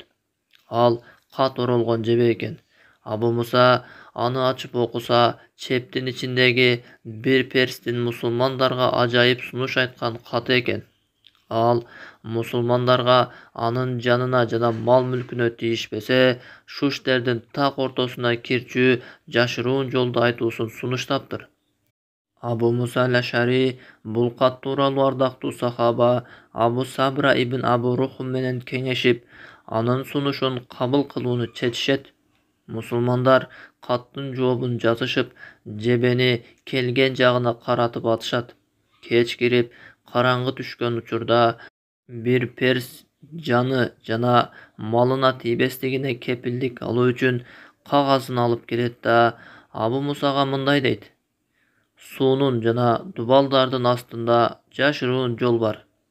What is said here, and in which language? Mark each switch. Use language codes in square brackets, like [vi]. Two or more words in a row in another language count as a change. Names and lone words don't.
[ky] Ал кат оролгон жебе экен. Абу Муса аны ачып окуса, чептин ичиндеги бир перстин мусулмандарга ажайып сунуш айткан каты экен. Ал мусулмандарга анын жанына жана мал мүлкүнө тийишпесе, Шуштердин так ортосуна кирчүү жашыруун жолду айтуусун сунуштаптыр. Abu Musa al-Ash'ari bul kat tuuralı ardактуу сахаба Abu Sabra ibn Abu Ruhum менен кеңешип, анын сунушун кабыл кылууну чечишет. Мусулмандар каттын жообун жазышып, жебени келген жагына каратып атышат. Кеч кирип, караңгы түшкөн учурда бир перс жаны жана малына тийбестигине кепилдик алуу үчүн кагазын алып келет да Абу Мусага мындай дейт: суунун жана дубалдардын астында жашыруун жол бар.